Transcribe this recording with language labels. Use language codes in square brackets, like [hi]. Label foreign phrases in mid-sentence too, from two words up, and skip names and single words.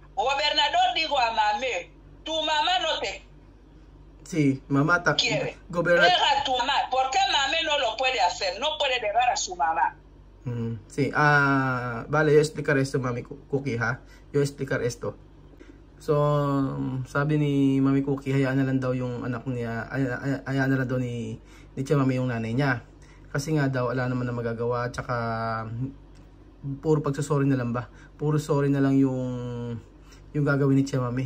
[es] Gobernador digo a mamé, tu mamá no te sí, mamá quiere. Deja a tu mamá. ¿Por qué mamé no lo puede hacer? No puede dejar a su mamá. Sí, vale, yo explicar esto, Mami Cookie, ha. Yo explicar esto. [tl] So, sabi ni Mami Cookie, hayaan na lang daw yung anak niya, hayaan na lang daw ni Chamamé yung nanay niya. Kasi nga daw, wala naman na magagawa, tsaka puro pagsasorry na lang ba? Puro sorry na lang yung gagawin ni Chamamé.